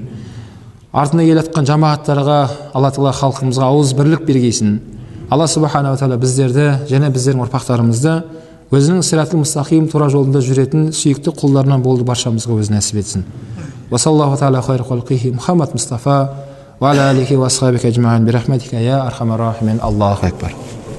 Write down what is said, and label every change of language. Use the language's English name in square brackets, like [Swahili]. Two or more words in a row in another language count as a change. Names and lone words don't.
[Kazakh] Артына келатқан жамағаттарға Алла тағала халқымызға ауыз бірлік бергейсін. [Arabic] الله سبحانه و تعالى [Kazakh] біздерді және біздердің ұрпақтарымызды өзінің [Arabic] الصراط المستقيم [Kazakh] тура жолында жүретін сүйікті құлдарынан болды баршамызға өзі нәсіп етсін. [Arabic] و صلى الله تعالى خير خلقه محمد مصطفى و على آله و أصحابه أجمعين برحمتك يا أرحم الراحمين. الله أكبر.